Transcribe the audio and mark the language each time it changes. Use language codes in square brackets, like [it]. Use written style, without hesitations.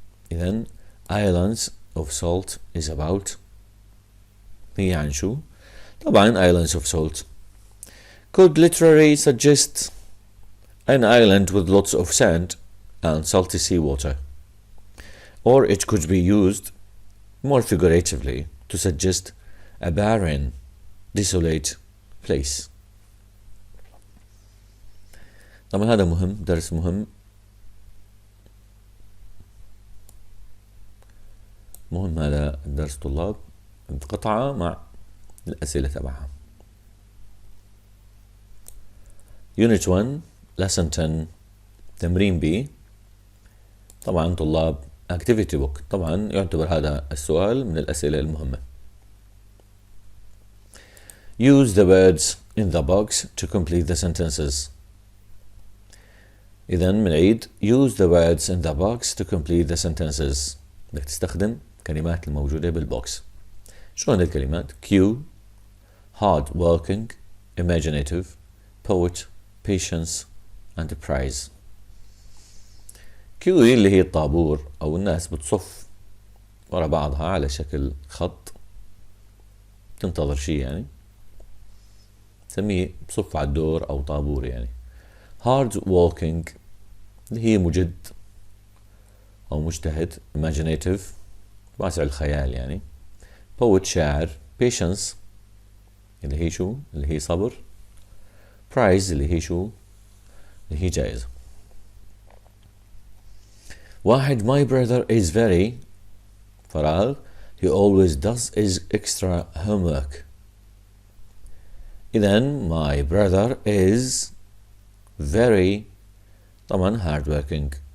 [en] إذن Islands of Salt is about [ar] هي عن شو؟ [en] طبعا Islands of Salt could literally suggest an island with lots of sand and salty seawater, or it could be used more figuratively to suggest a barren, desolate place. [ar] طبعا هذا مهم، درس مهم هذا الدرس طلاب، قطعة مع الأسئلة تبعها. [en] Unit 1 Lesson 10 تمرين B. [ar] طبعا طلاب Activity Book، طبعا يعتبر هذا السؤال من الأسئلة المهمة. [en] Use the words in the box to complete the sentences. [ar] إذن بنعيد [en] use the words in the box to complete the sentences. [ar] بدك تستخدم كلمات الموجودة بالبوكس. شلون الكلمات؟ [en] Q hard working, imaginative, poet, patience and prize. [ar] Q اللي هي الطابور أو الناس بتصف ورا بعضها على شكل خط تنتظر شيء، يعني نسميه بصف على الدور أو طابور. يعني hard working اللي هي مجد أو مجتهد، imaginative واسع الخيال يعني، poet شاعر، patience اللي هي شو؟ اللي هي صبر، prize اللي هي شو؟ اللي هي جائزة. [en] 1 my brother is very فراغ he always does his extra homework. إذن my brother is very طبعا hard working.